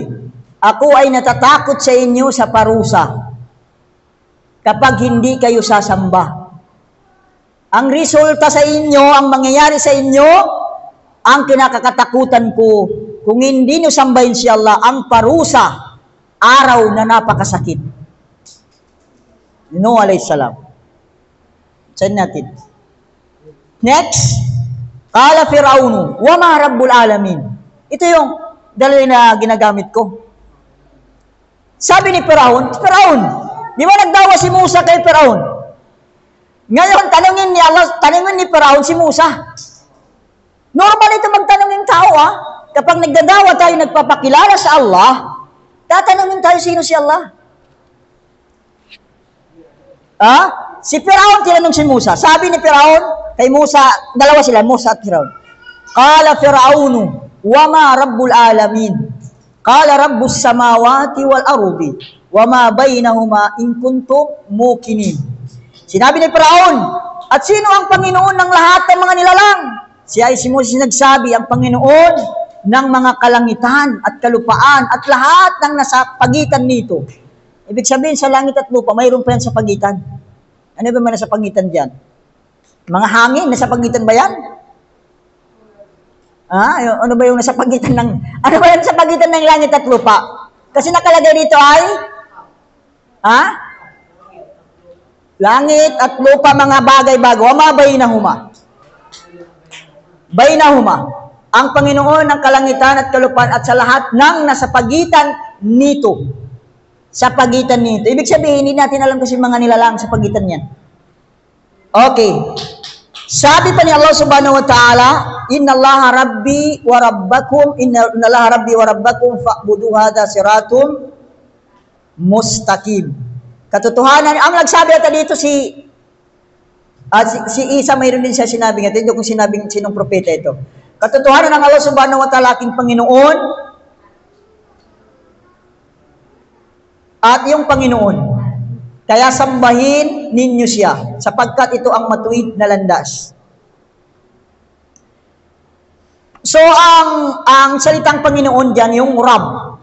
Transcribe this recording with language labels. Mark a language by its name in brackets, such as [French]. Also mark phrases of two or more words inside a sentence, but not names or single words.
[Filipino] Ako ay natatakot sa inyo sa parusa kapag hindi kayo sasamba. Ang resulta sa inyo, ang mangyayari sa inyo, ang kinakatakutan ko, kung hindi nyo sambahin si Allah, ang parusa, araw na napakasakit. [Arabic] نوح عليه السلام. [Filipino] Saan natin? Next. [Arabic] قال فرعون وما رب العالمين. [Filipino] Ito yung dalawa na ginagamit ko. Sabi ni Fir'aun, di ba nagdawa si Musa kay Fir'aun? Ngayon, tanungin ni Fir'aun si Musa. Normal ito magtanong yung tao, Kapag nagdadawa tayo, nagpapakilala sa Allah, tatanungin tayo sino si Allah. Si Fir'aun tinanong si Musa. Sabi ni Fir'aun kay Musa, dalawa sila, Musa at Fir'aun. [Arabic] قال فرعون وما رب العالمين? قال رب السماوات والأرض وما بينهما إن كنتم موقنين. [Filipino] Sinabi ni Fir'aun, at sino ang Panginoon ng lahat ng mga nilalang? Siya ay si Moses nagsabi, ang Panginoon ng mga kalangitan at kalupaan at lahat ng nasa pagitan nito. Ibig sabihin sa langit at lupa, mayroon pa yan sa pagitan. Ano ba man nasa pagitan dyan? Mga hangin, nasa pagitan ba yan? Ano ba yung nasa pagitan ng, ano ba yung nasa pagitan ng langit at lupa? Kasi nakalagay dito ay, Langit at lupa, mga bagay-bago. [Arabic] وما بينهما. بينهما. [Filipino] Ang Panginoon ng kalangitan at kalupaan at sa lahat ng nasa pagitan nito. Sa pagitan nito. Ibig sabihin, hindi natin alam kasi mga nilalang sa pagitan niyan. Okay. Sabi pa ni [Arabic] الله سبحانه وتعالى، إن الله ربي وربكم، إن الله ربي وربكم، فاعبدوه هذا صراط مستقيم. [Filipino] Katotohanan, ang nagsabi ata dito si Isa, mayroon din siya sinabi nga. Hindi kung sinabing sinong propeta ito. Katotohanan ng [Arabic] الله سبحانه وتعالى, [Filipino] aking Panginoon, at yung Panginoon. Kaya sambahin ninyo siya, sapagkat ito ang matuwid na landas. So, ang salitang Panginoon dyan, yung Rab.